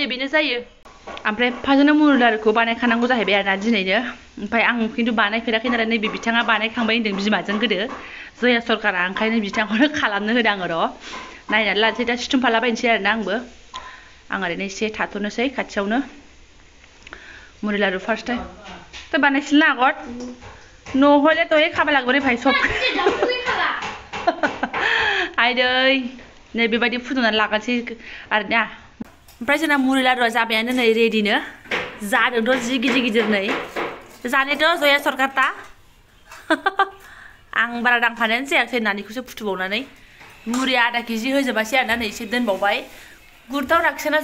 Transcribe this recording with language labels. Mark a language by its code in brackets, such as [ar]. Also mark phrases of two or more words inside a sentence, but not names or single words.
[brx] बेनो जायो ओमफ्राय फाजोना मुनुलारुखौ बानायखानांगौ जाहैबाय आरोना दिनैनो ओमफ्राय आं खिन्थु बानायफेराखै नालाय नैबे बिथाङा बानायखांबाय होनदों बिमाजों गोदो जया सरकारा ओंखायनो बिथांखौनो खालामनो होदों आङो र' नायनानै लानोसै दा सिथुमफालाबायनोसै आरोना आंबो आं ओरैनो एसे थाथ'नोसै खाथियावनो मुनुलारु [en] first time [brx] तो [as] বনাইছিল না আগত নহ'লে তই খাব লাগিব [hi] रे भाई सब [brx] आइदै नै बेबायदि फुदुंनानै लागासै आरोना ओमफ्राय जोंना मुरि लारुआ जाबायानो नै रेडिनो जादोंथ' जि गिदिर गिदिर नै जानायथ' जया सरकारता आं बारा दांफानायानो जायाखै नानिखौसो फुथुबावनानै मुरिया आधा केजि होजोबासै आरोना नै एसे दोनबावबाय गुरथाव राखिसोना